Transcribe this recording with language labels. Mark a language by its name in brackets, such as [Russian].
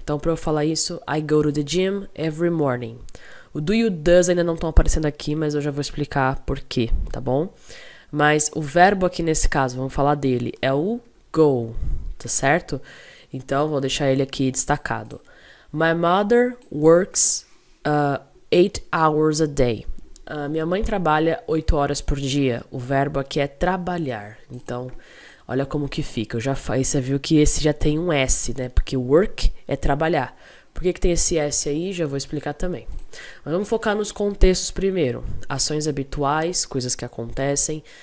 [Portuguese] Então, para eu falar isso, [English] I go to the gym every morning. [Portuguese] O do e o does ainda não estão aparecendo aqui, mas eu já vou explicar por quê, tá bom? Mas o verbo aqui nesse caso, vamos falar dele, é o go, tá certo? Então, vou deixar ele aqui destacado. [English] My mother works 8 hours a day. [Portuguese] Minha mãe trabalha 8 horas por dia. O verbo aqui é trabalhar. Então, olha como que fica. Você viu que esse já tem um S, né? Porque work é trabalhar. Por que tem esse S aí? Já vou explicar também. Mas vamos focar nos contextos primeiro. Ações habituais, coisas que acontecem.